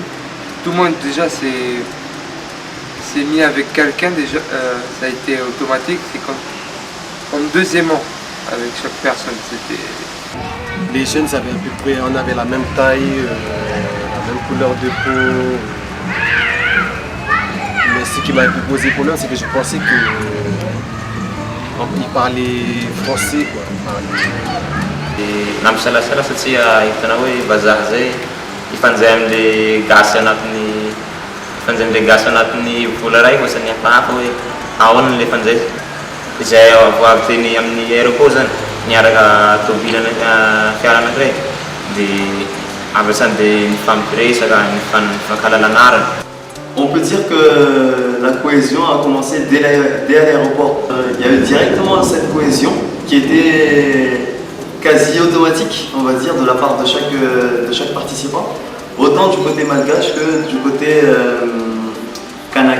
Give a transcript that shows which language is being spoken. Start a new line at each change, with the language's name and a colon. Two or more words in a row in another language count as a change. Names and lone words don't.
French: Tout le monde déjà s'est mis avec quelqu'un, déjà ça a été automatique, c'est comme deux aimants avec chaque personne. Les jeunes avaient à peu près, on avait la même taille, la même couleur de peau. Mais ce qui m'a un peu posé problème, c'est que je pensais qu'ils parlaient français, quoi.
Malagasy: Nampisalasala satria hitana hoe vazaha zay ifanjay am'le gasy anatin'ny vola ray ohatrany hafahafa hoe ahoana le fanjay izay avy teny amin'ny aéroport zany niaraka tômobily fiara anankiray dia avy dia nifampiresaka nifankalalana.
French: On peut dire que la cohésion a commencé dès l'aéroport. Il y avait directement cette cohésion qui était quasi automatique, on va dire, de la part de chaque participant, autant du côté malgache que du côté kanak.